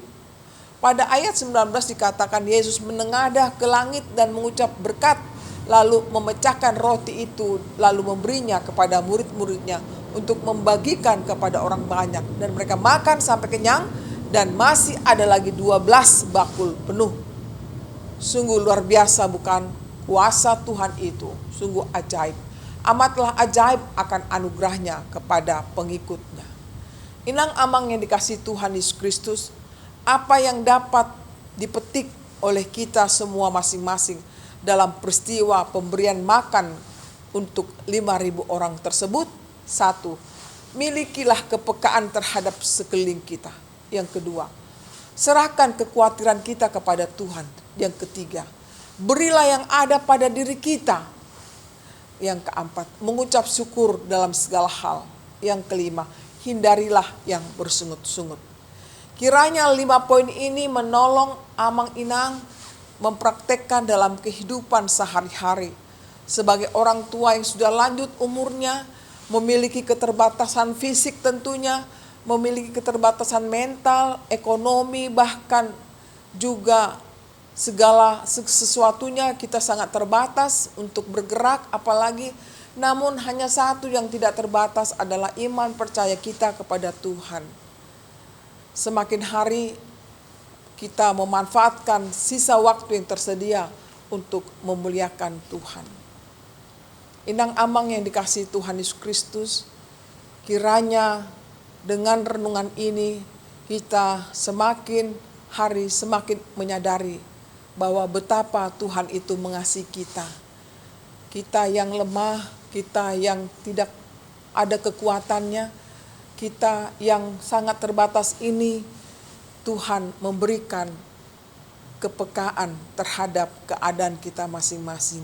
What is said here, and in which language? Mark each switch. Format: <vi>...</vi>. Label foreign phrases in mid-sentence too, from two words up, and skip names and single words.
<id>Pada ayat 19 dikatakan Yesus menengadah ke langit dan mengucap berkat, lalu memecahkan roti itu, lalu memberinya kepada murid-muridnya untuk membagikan kepada orang banyak. Dan mereka makan sampai kenyang dan masih ada lagi 12 bakul penuh. Sungguh luar biasa bukan kuasa Tuhan itu, sungguh ajaib. Amatlah ajaib akan anugerahnya kepada pengikutnya.</id> <bbc>Inang-amang</bbc> <id>yang dikasihi Tuhan Yesus Kristus, apa yang dapat dipetik oleh kita semua masing-masing dalam peristiwa pemberian makan untuk 5.000 orang tersebut? 1. Milikilah kepekaan terhadap sekeliling kita. Yang kedua, serahkan kekhawatiran kita kepada Tuhan. Yang ketiga, berilah yang ada pada diri kita. Yang keempat, mengucap syukur dalam segala hal. Yang kelima, hindarilah yang bersungut-sungut. Kiranya 5 poin ini menolong</id> <bbc>amang inang</bbc> <id>mempraktekkan dalam kehidupan sehari-hari. Sebagai orang tua yang sudah lanjut umurnya, memiliki keterbatasan fisik tentunya, memiliki keterbatasan mental, ekonomi, bahkan juga segala sesuatunya kita sangat terbatas untuk bergerak apalagi. Namun hanya satu yang tidak terbatas adalah iman percaya kita kepada Tuhan. Semakin hari kita memanfaatkan sisa waktu yang tersedia untuk memuliakan Tuhan.</id> <bbc>Inang-amang</bbc> <id>yang dikasihi Tuhan Yesus Kristus, kiranya dengan renungan ini kita semakin hari semakin menyadari bahwa betapa Tuhan itu mengasihi kita. Kita yang lemah, kita yang tidak ada kekuatannya, kita yang sangat terbatas ini, Tuhan memberikan kepekaan terhadap keadaan kita masing-masing.</id>